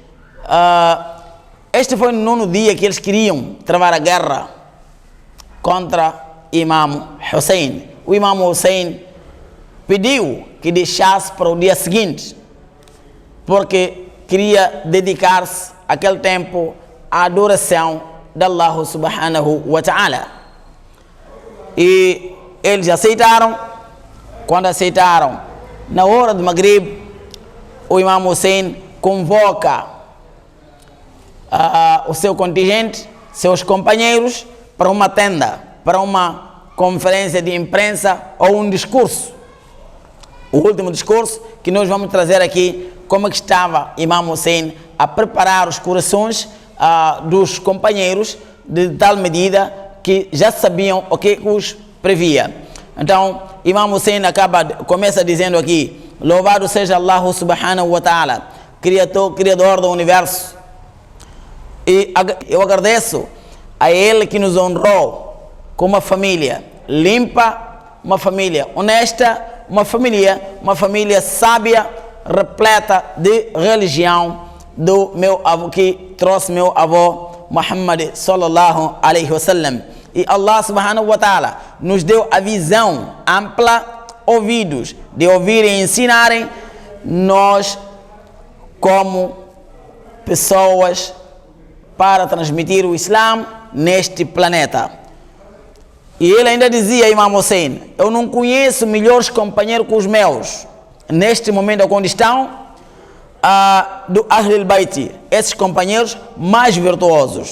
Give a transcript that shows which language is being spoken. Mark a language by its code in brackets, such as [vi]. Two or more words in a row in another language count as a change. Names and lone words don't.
[pt] Este foi no 9º dia que eles queriam travar a guerra contra Imam Hussein. O Imam Hussein pediu que deixasse para o dia seguinte, porque queria dedicar-se aquele tempo à adoração de [ar] الله سبحانه وتعالى. [pt] E eles aceitaram. Quando aceitaram, na hora do Maghrib, o Imam Hussein convoca o seu contingente, seus companheiros, para uma tenda, para uma conferência de imprensa ou um discurso. O último discurso que nós vamos trazer aqui, como é que estava Imam Hussein a preparar os corações dos companheiros, de tal medida que já sabiam o que os previa. Então, Imam Hussein começa dizendo aqui: louvado seja [ar] الله سبحانه وتعالى, [pt] criador do universo, e eu agradeço a Ele que nos honrou com uma família limpa, uma família honesta, uma família sábia, repleta de religião, do meu avô, que trouxe meu avô Muhammad [ar] صلى الله عليه وسلم. [pt] E [ar] الله سبحانه وتعالى [pt] nos deu a visão ampla, ouvidos de ouvir e ensinarem, nós como pessoas, para transmitir o Islã neste planeta. E ele ainda dizia, Imam Hussein, eu não conheço melhores companheiros que os meus, neste momento onde estão, do Ahlul Bayt, esses companheiros mais virtuosos.